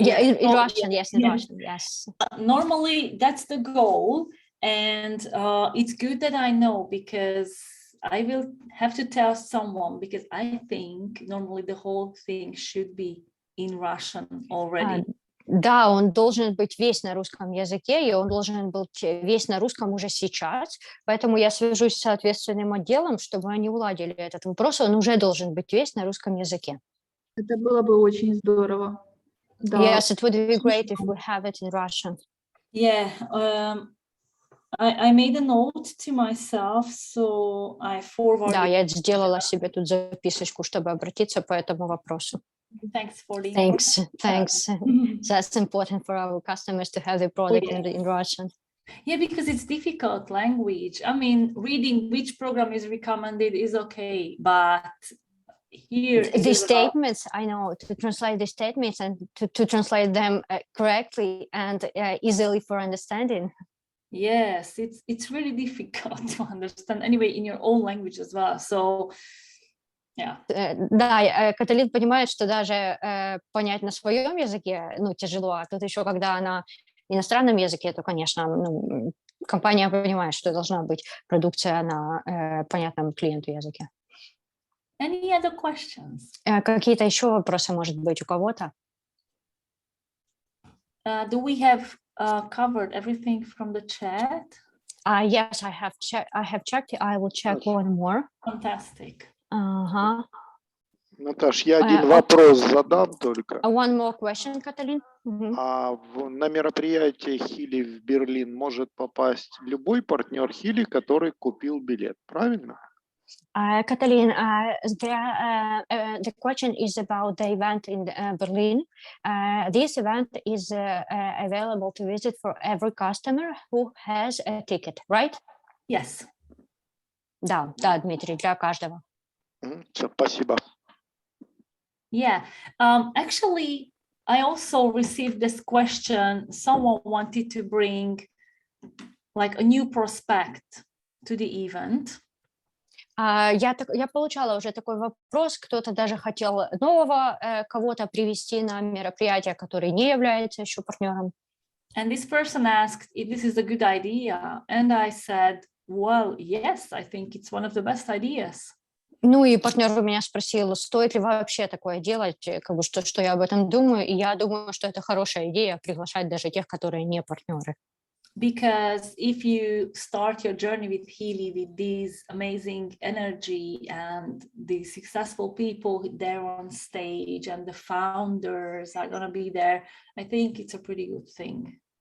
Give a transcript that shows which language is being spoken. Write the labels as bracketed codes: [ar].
[en] yeah, in Russian, yes, in Russian, yes. Normally that's the goal, and it's good that I know, because I will have to tell someone, because I think normally the whole thing should be in Russian already. [ru] Да, он должен быть весь на русском языке, и он должен быть весь на русском уже сейчас. Поэтому я свяжусь с соответственным отделом, чтобы они уладили этот вопрос. Он уже должен быть весь на русском языке. Это было бы очень здорово. Да. [en] Yes, it would be great if we have it in Russian. Yeah, I made a note to myself, so I forwarded. [ru] Да, я сделала себе тут записочку, чтобы обратиться по этому вопросу. [en] Thanks for the Thanks. That's important for our customers to have the product in Russian. Yeah, because it's difficult language. I mean, reading which program is recommended is okay, but here the statements, I know, to translate the statements and to translate them correctly and easily for understanding. Yes, it's really difficult to understand anyway in your own language as well. So, yeah. [ru] Да, Каталин понимает, что даже понять на своем языке, ну, тяжело, а тут еще, когда на иностранном языке, то, конечно, ну, компания понимает, что должна быть продукция на понятном клиенту языке. [en] Any other questions? [ru] Какие-то еще вопросы, может быть, у кого-то? [en] Do we have covered everything from the chat? Yes, I have checked. I will check one more. Fantastic. [ru] Ага. Наташ, я один вопрос задам только. [en] One more question, Каталин. [ru] На мероприятие Healy в Берлин может попасть любой партнер Healy, который купил билет, правильно? [en] Kataline, the question is about the event in Berlin. This event is available to visit for every customer who has a ticket, right? Yes. [ru] Да, Дмитрий, для каждого. Спасибо. [en] Yeah. Actually, I also received this question. Someone wanted to bring like a new prospect to the event. [ru] Я получала уже такой вопрос, кто-то даже хотел нового кого-то привести на мероприятие, который не является еще партнером. [en] And this person asked if this is a good idea, and I said, well, yes, I think it's one of the best ideas. [ru] Ну и партнер у меня спросил, стоит ли вообще такое делать, как бы что я об этом думаю, и я думаю, что это хорошая идея приглашать даже тех, которые не партнеры. [en] Because if you start your journey with Healy with this amazing energy and the successful people there on stage and the founders are going to be there, I think it's a pretty good thing.